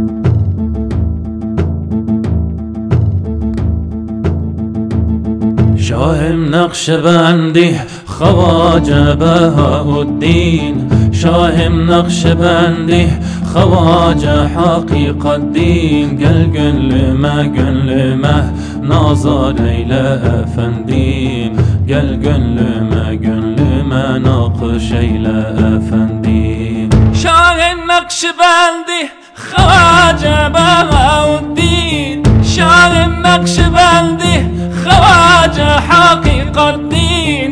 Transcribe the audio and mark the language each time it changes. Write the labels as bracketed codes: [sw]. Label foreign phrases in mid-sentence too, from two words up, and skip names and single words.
[fa] شاهم نقشبندی خواجه بهاءالدین، شاهم نقشبندی خواجه حقیق الدین. [tr] gönlüme nazar eyle efendim, gel gönlüme nakış eyle efendim. Şah-ı Nakşibendi Havaca Bahauddin, Şah-ı Nakşibendi Havaca Hakikaddin.